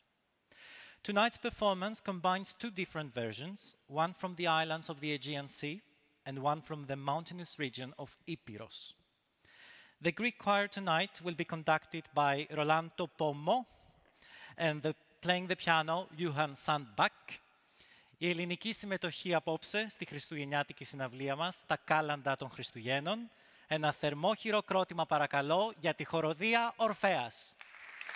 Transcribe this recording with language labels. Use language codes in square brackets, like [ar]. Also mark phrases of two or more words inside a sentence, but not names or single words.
[en] Tonight's performance combines two different versions, one from the islands of the Aegean Sea and one from the mountainous region of Epirus. The Greek choir tonight will be conducted by Rolanto Pommo and playing the piano Johan Sandback. [el] Η ελληνική συμμετοχή απόψε στη χριστουγεννιάτικη συναυλία μας, τα κάλαντα των Χριστουγέννων. Ένα θερμό χειροκρότημα παρακαλώ για τη χοροδία Ορφέας.